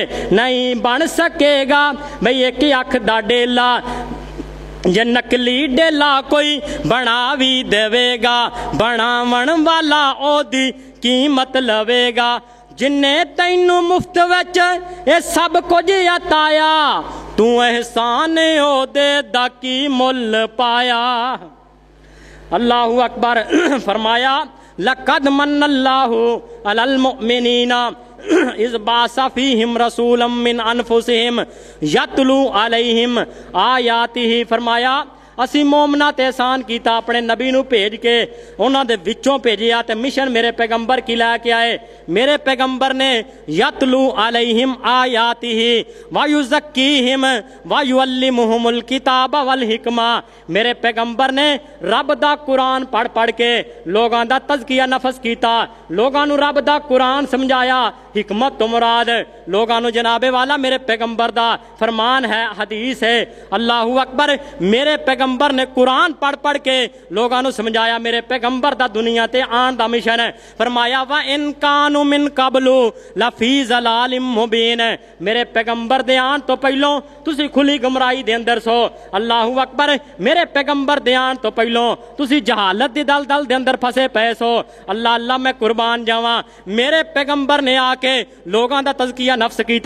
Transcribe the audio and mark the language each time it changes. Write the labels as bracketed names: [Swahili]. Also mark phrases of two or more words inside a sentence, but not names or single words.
[Punjabi] نہیں بن سکے گا بھائی ایک اکھ دا ڈیلا، جے نقلی ڈیلا کوئی بنا بھی دیوے گا، بناون والا اودی قیمت لوے گا، جنہے تینوں مفت وچ یہ سب کچھ عطایا، تو احسان اودے دا کی مل پایا. [Arabic] الله أكبر فرمایا لقد من الله على المؤمنين إذ بعث فيهم رسولا من أنفسهم يتلو عليهم آياته. [Punjabi] فرمایا اسی مومناں تے احسان کیتا اپنے نبی نوں بھیج کے انہاں دے وچوں بھیجیا تے مشن میرے پیغمبر کی لے کے آئے. میرے پیغمبر نے [Arabic] يتلو عليهم آياته ويزكيهم ويعلمهم الكتاب والحكمة. [Punjabi] میرے پیغمبر نے رب دا قرآن پڑھ پڑھ کے لوکاں دا تزکیہ نفس کیتا، لوکاں نوں رب دا قرآن سمجھایا. حکمت تو مراد لوکاں نوں جنابے والا میرے پیغمبر دا فرمان ہے، حدیث ہے. [Arabic] الله أكبر. [Punjabi] میرے پیغمبر نے قرآن پڑھ پڑھ کے لوکاں نوں سمجھایا. میرے پیغمبر دا دنیا تے آن دا مشن ہے. [Arabic] فرمایا وإن كانوا من قبل لفي ضلال مبين. [Punjabi] میرے پیغمبر دے آن تو پہلوں تسی کھلی گمراہی دے اندر سو. [Arabic] الله أكبر. [Punjabi] میرے پیغمبر دے آن تو پہلوں تسی جہالت دی دلدل دے اندر پھسے پے سو. اللہ اللہ میں قربان جاواں۔ میرے پیغمبر نے آکے لوکاں دا تزکیہ نفس کیتا.